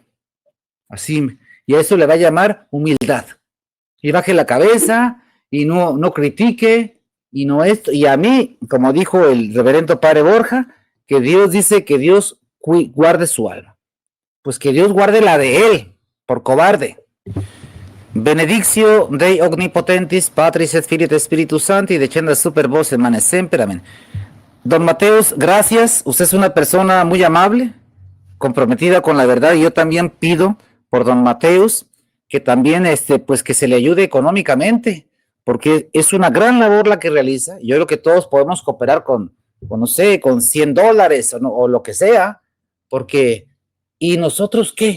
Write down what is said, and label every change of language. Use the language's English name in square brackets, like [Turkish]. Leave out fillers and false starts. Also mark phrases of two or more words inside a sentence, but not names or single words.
[Spanish] Así, y a eso le va a llamar humildad. Y baje la cabeza y no critique y no esto. Y a mí, como dijo el reverendo padre Borja, que Dios dice que Dios guarde su alma. Pues que Dios guarde la de él, por cobarde. [Latin] Benedictio Dei Omnipotentis, Patris et Filii et Spiritus Sancti, decenda super vos emane semper, [Spanish] amén. Don Mateus, gracias. Usted es una persona muy amable, comprometida con la verdad, y yo también pido por don Mateus que también pues que se le ayude económicamente, porque es una gran labor la que realiza. Yo creo que todos podemos cooperar con no sé, con $100 o lo que sea, porque ¿y nosotros qué?